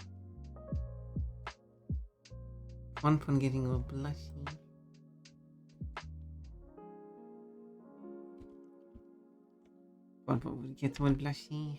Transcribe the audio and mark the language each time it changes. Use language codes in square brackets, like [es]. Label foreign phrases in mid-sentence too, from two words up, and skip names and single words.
[en] Pon Pon getting all blushy. Pon Pon will get all blushy.